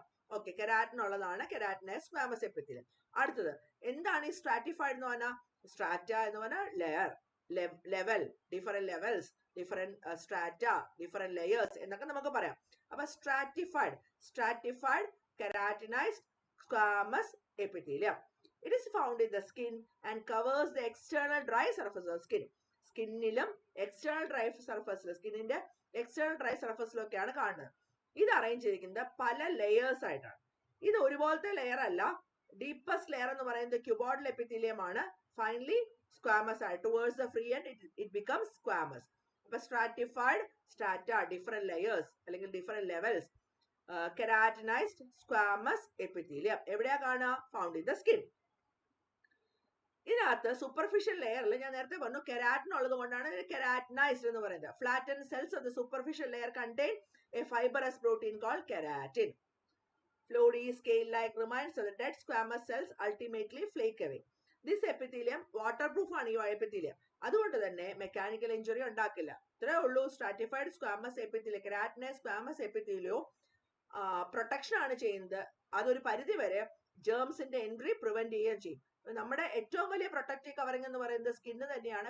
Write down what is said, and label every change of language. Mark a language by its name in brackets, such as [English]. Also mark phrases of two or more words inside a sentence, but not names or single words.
[Malayalam] ഓക്കെ, കെരാറ്റിൻ ഉള്ളതാണ് [English] keratinized squamous epithelium. [Malayalam] അടുത്തത് എന്താണ് ഈ സ്ട്രാറ്റിഫൈഡ് എന്ന് പറഞ്ഞാൽ? സ്ട്രാറ്റ എന്ന് പറഞ്ഞാൽ [English] layer, level, different levels, different strata, different layers [Malayalam] എന്നൊക്കെ നമുക്ക് പറയാം. [English] അപ്പൊ സ്ട്രാറ്റിഫൈഡ് keratinized squamous epithelium. It is found in the skin and covers the external dry surface of skin. [Malayalam] സ്കിന്നിലും [English] external dry surface-ilum, [Malayalam] സ്കിന്നിന്റെ [English] external dry surface-ilokkeyaanu [Malayalam] കാണുന്നത്. ഇത് അറേഞ്ച് ചെയ്തിരിക്കുന്നത് പല ലെയേഴ്സ് ആയിട്ടാണ്. ഇത് ഒരുപോലത്തെ ലെയർ അല്ല. [English] deepest layer [Malayalam] എന്ന് പറയുന്നത് [English] cuboidal epithelium [Malayalam] ആണ്. [English] finally squamous ആയി towards the free end it becomes squamous. [Malayalam] അപ്പൊ സ്ട്രാറ്റിഫൈഡ്, സ്ട്രാറ്റ, [English] different layers [Malayalam] അല്ലെങ്കിൽ [English] different levels, keratinized squamous epithelium [Malayalam] എവിടെയാ കാണുക? [English] found in the skin. [Malayalam] ഇതിനകത്ത് [English] superficial layer-il [Malayalam] ഞാൻ നേരത്തെ പറഞ്ഞു കെരാറ്റിൻ ഉള്ളത് കൊണ്ടാണ് കെരാറ്റിനൈസ്ഡ് എന്ന് പറയുന്നത്. [English] flatten cells of the superficial layer contain a fibrous protein called keratin. Fluidy scale-like remains of the dead squamous cells ultimately flake away. This epithelium waterproof [Malayalam] ആണ് ഈ [English] എപ്പിത്തീലിയം. [Malayalam] അതുകൊണ്ട് തന്നെ [English] mechanical injury [Malayalam] ഉണ്ടാക്കില്ല. ഇത്രേ ഉള്ളൂ. [English] stratified squamous epithelium, keratinized squamous epithelium protection [Malayalam] ആണ് ചെയ്യുന്നത്. അതൊരു പരിധി വരെ ജേംസിന്റെ [English] entry prevent [Malayalam] ചെയ്യുകയും ചെയ്യും. നമ്മുടെ ഏറ്റവും വലിയ [English] protective covering [Malayalam] എന്ന് പറയുന്നത് സ്കിന്ന് തന്നെയാണ്.